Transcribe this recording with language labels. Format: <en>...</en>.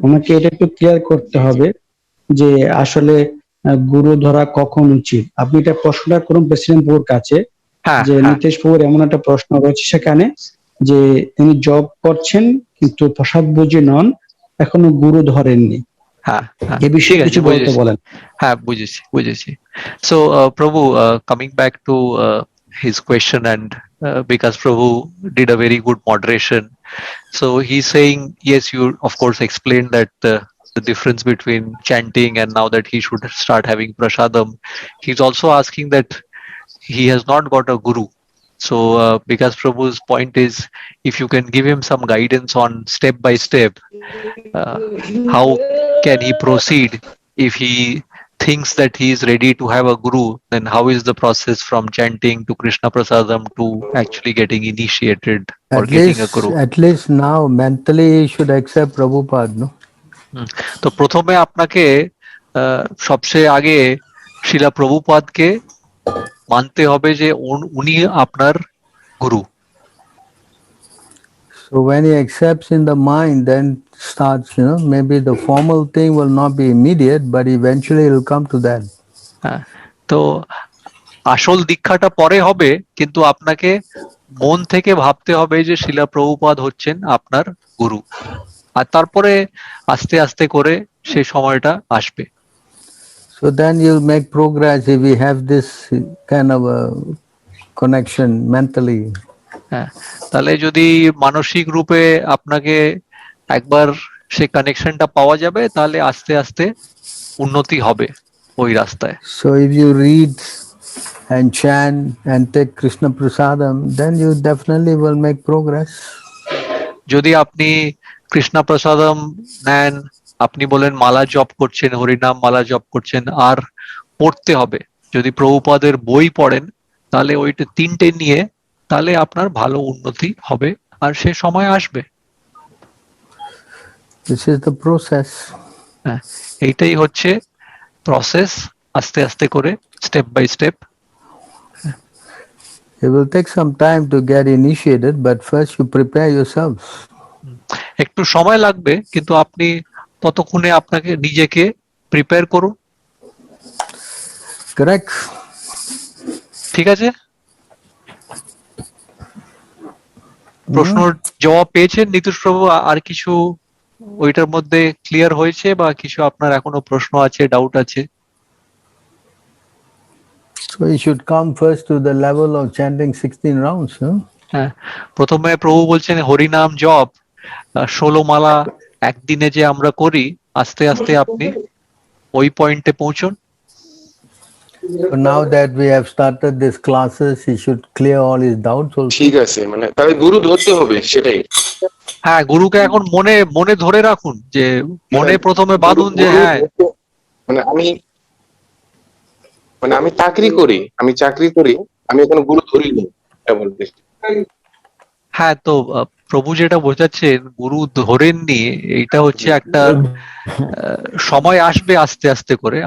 <bn>ওনাকে এটা একটু ক্লিয়ার করতে হবে যে আসলে গুরু ধরা কখন উচিত। আপনি এটা প্রশ্নটা করুন প্রেসিডেন্ট প্রভুর কাছে, যে নীতিশ প্রভুর এমন একটা প্রশ্ন রয়েছে সেখানে যে তিনি জব করছেন কিন্তু প্রসাদ বুঝি নন, এখনো গুরু ধরেননি। এ বিষয়ে কিছু বলতে বলেন। হ্যাঁ, বুঝেছি।</bn> <en>So Prabhu, coming back to his question, and because Prabhu did a very good moderation, so he's saying yes, you of course explained that the difference between chanting and now that he should start having prasadam. He's also asking that he has not got a guru. So because Prabhu's point is, if you can give him some guidance on step by step, how can he proceed? If he thinks that he is ready to have a guru, then how is the process from chanting to Krishna Prasadam to actually getting initiated or getting a guru? At least now mentally he should accept Prabhupada, no?</en> <bn>তো প্রথমে আপনাকে সবচেয়ে আগে শিলা প্রভুপাদকে মানতে হবে যে উনি আপনার গুরু।</bn> <en>So when he accepts in the mind, then starts, maybe the formal thing will not be immediate, but eventually it will come to that.</en> <bn>তো আসল দীক্ষাটা পরে হবে, কিন্তু আপনাকে মন থেকে ভাবতে হবে যে শিলা প্রভুপাদ হচ্ছেন আপনার গুরু, আর তারপরে আস্তে আস্তে করে সেই সময়টা আসবে।</bn> <en>So then you'll make progress if we have this kind of a connection mentally.</en> <bn>হ্যাঁ, তাহলে যদি মানসিক রূপে আপনাকে একবার সেই কানেকশনটা পাওয়া যাবে, তাহলে আস্তে আস্তে উন্নতি হবে ওই রাস্তায়।</bn> <en>So if you read and chant and take Krishna Prasadam, then you definitely will make progress.</en> <bn>যদি আপনি কৃষ্ণা প্রসাদম নেন, আপনি বলেন মালা জপ করছেন, হরিনাম মালা জপ করছেন, আর পড়তে হবে, যদি প্রভুপাদের বই পড়েন তাহলে ওইটা তিনটে নিয়ে, তাহলে আপনার ভালো উন্নতি হবে আর সে সময় আসবে।</bn> <en>This is the process.</en> <bn>হ্যাঁ, এইটাই হচ্ছে প্রসেস, আস্তে আস্তে করে</bn> <en>Step by step. It will take some time to get initiated, but first you prepare yourself.</en> <bn>একটু সময় লাগবে, কিন্তু আপনি ততক্ষণে আপনাকে নিজেকে প্রিপেয়ার করুন।</bn> <en>Correct.</en> <bn>ঠিক আছে, প্রশ্ন জবাব পেয়েছেন নীতিশ প্রভু? আর কিছু ওইটার মধ্যে ক্লিয়ার হয়েছে, বা কিছু আপনার এখনো প্রশ্ন আছে, ডাউট আছে?</bn> <en>So you should come first to the level of chanting 16 rounds, huh?</en> <bn>হ্যাঁ, প্রথমে প্রভু বলছেন হরিনাম জপ 16 মালা একদিনে যে আমরা করি, আস্তে আস্তে আপনি ওই পয়েন্টে পৌঁছুন।</bn> <en>So now that we have started these classes, he should clear all his doubts also.</en> <bn>ঠিক আছে, মানে তাহলে গুরু ধরতে হবে সেটাই। হ্যাঁ, গুরুকে এখন মনে মনে ধরে রাখুন, যে মনে প্রথমে বাঁধুন যে হ্যাঁ মানে আমি চাকরি করি, আমি এখনো গুরু ধরিনি, এটা বলতে। হ্যাঁ, তো প্রভু যেটা বোঝাচ্ছেন গুরু ধরেননি, এইটা হচ্ছে একটা সময় আসবে আস্তে আস্তে করে।</bn>